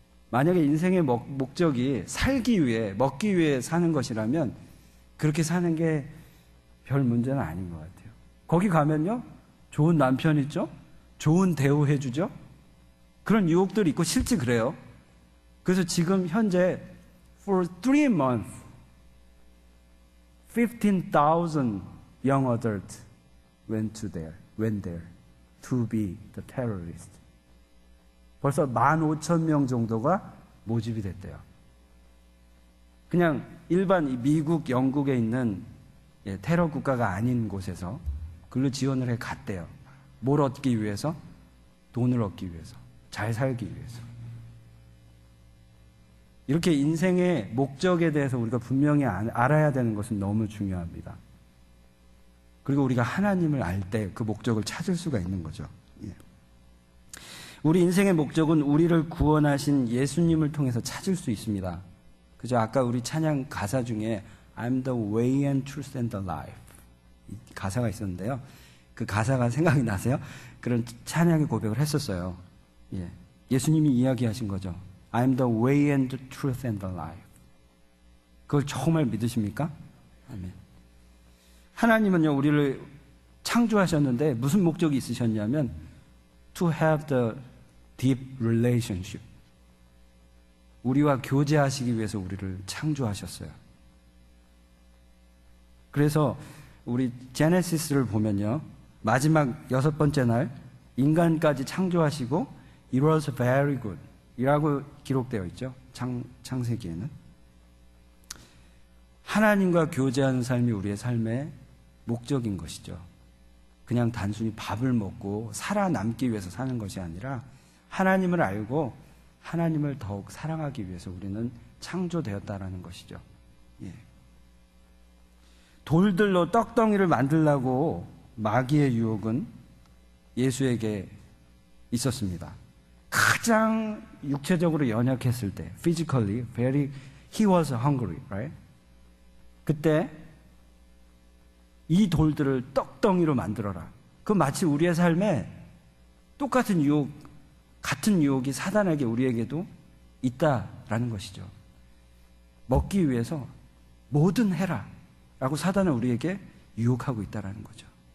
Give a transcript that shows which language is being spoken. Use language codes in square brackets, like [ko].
[ko] 만약에 인생의 목적이 살기 위해, 먹기 위해 사는 것이라면 그렇게 사는 게 별 문제는 아닌 것 같아요. 거기 가면요, 좋은 남편 있죠? 좋은 대우해 주죠? 그런 유혹들이 있고 실제 그래요. 그래서 지금 현재 [en] for 3 months 15,000 young adults went there to be the terrorist. [ko] 벌써 15,000명 정도가 모집이 됐대요. 그냥 일반 미국, 영국에 있는 테러 국가가 아닌 곳에서 글로 지원을 해 갔대요. 뭘 얻기 위해서? 돈을 얻기 위해서, 잘 살기 위해서. 이렇게 인생의 목적에 대해서 우리가 분명히 알아야 되는 것은 너무 중요합니다. 그리고 우리가 하나님을 알 때 그 목적을 찾을 수가 있는 거죠. 우리 인생의 목적은 우리를 구원하신 예수님을 통해서 찾을 수 있습니다. 그죠? 아까 우리 찬양 가사 중에 [en] I'm the way and truth and the life [ko] 이 가사가 있었는데요. 그 가사가 생각이 나세요? 그런 찬양의 고백을 했었어요. 예수님이 이야기하신 거죠. [en] I'm the way and the truth and the life. [ko] 그걸 정말 믿으십니까? 아멘. 하나님은요, 우리를 창조하셨는데 무슨 목적이 있으셨냐면 [en] to have the deep relationship. [ko] 우리와 교제하시기 위해서 우리를 창조하셨어요. 그래서 우리 제네시스를 보면요, 마지막 6번째 날 인간까지 창조하시고 [en] It was very good [ko] 이라고 기록되어 있죠. 창세기에는. 하나님과 교제하는 삶이 우리의 삶의 목적인 것이죠. 그냥 단순히 밥을 먹고 살아남기 위해서 사는 것이 아니라 하나님을 알고 하나님을 더욱 사랑하기 위해서 우리는 창조되었다라는 것이죠. 돌들로 떡덩이를 만들려고 마귀의 유혹은 예수에게 있었습니다. 가장 육체적으로 연약했을 때, [en] physically, he was hungry, right? [ko] 그때 이 돌들을 떡덩이로 만들어라. 그 마치 우리의 삶에 똑같은 유혹, 같은 유혹이 사단에게 우리에게도 있다라는 것이죠. 먹기 위해서 뭐든 해라 라고 사단은 우리에게 유혹하고 있다라는 거죠.